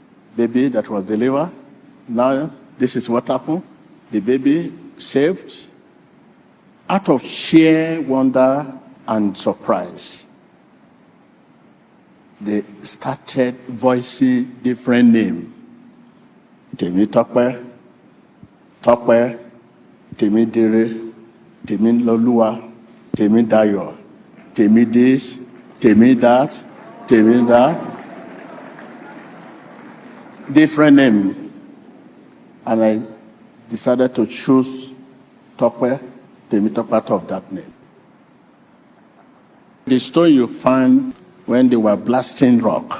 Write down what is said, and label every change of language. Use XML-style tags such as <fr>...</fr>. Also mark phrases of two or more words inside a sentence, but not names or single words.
<en>baby that was delivered. Now, this is what happened. The baby saved. Out of sheer wonder and surprise, they started voicing different names. Temi Tokpe, Tokpe, Temi Dire, Temi Lolua, Temi Dayo, Temi this, Temi that, Temi that. Different name. And I decided to choose Tokpe, Temi Tokpe out of that name. The stone you find when they were blasting rock.</en>